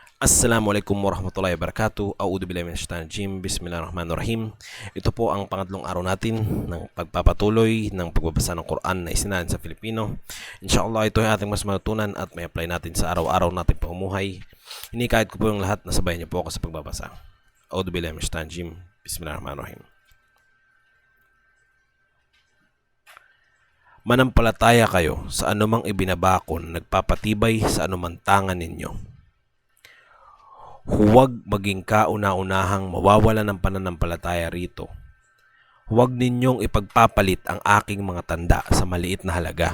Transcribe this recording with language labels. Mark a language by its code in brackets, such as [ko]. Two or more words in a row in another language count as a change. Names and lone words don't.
[ar] السلام عليكم ورحمة الله وبركاته. أعوذ بالله من الشيطان الرجيم. بسم الله الرحمن الرحيم. [tl] Ito po ang pangatlong araw natin ng pagpapatuloy ng pagbabasa ng Quran na isinalin sa Filipino. Inshallah, ito ay ating mas matutunan at may apply natin sa araw-araw nating pamumuhay. Hinikayat ko po yung lahat na sabayan niyo po ako sa pagbabasa. [ar] أعوذ بالله من الشيطان الرجيم. بسم الله الرحمن الرحيم. [tl] Manampalataya kayo sa anumang ibinabako na nagpapatibay sa anumang tangan ninyo. Huwag maging kauna-unahang mawawala ng pananampalataya rito. Huwag ninyong ipagpapalit ang aking mga tanda sa maliit na halaga.